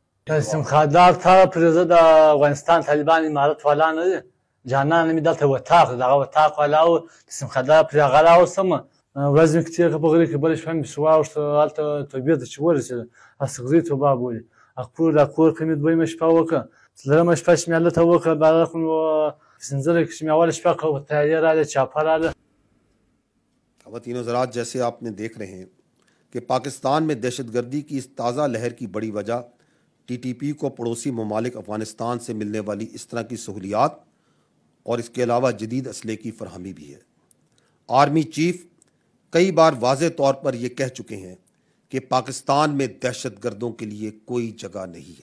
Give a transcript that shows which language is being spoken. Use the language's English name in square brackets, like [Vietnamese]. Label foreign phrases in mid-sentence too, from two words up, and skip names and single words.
[Pashto] سیمخادار ته پرې زه د افغانستان طالبان امارت والا نه دی، جانان مې دلته وطاق دی، دغه وطاق والا و، د سیمخادار پرې هغه راوستمه، ورځ مې تېره کړه په غره کې، بله شپه مې پسې واوښته، هلته توبې ته چې ورسېده اصغري توبه بولي، دا کور کې مې دویمه شپه وکړه، څلورمه شپه چې مې هلته وکړه، بیا پنځله کې چې مې اوله شپه کړه، تیارې راغله، چاپه راغله۔ [Urdu] خواتین و حضرات، جیسے آپ نے دیکھ رہے ہیں کہ پاکستان میں دہشت گردی کی اس تازہ لہر کی بڑی وجہ ٹی ٹی پی کو پڑوسی ممالک افغانستان سے ملنے والی اس طرح کی سہولیات اور اس کے علاوہ جدید اسلحے کی فراہمی بھی ہے۔ آرمی چیف کئی بار واضح طور پر یہ کہہ چکے ہیں کہ پاکستان میں دہشت گردوں کے لیے کوئی جگہ نہیں ہے۔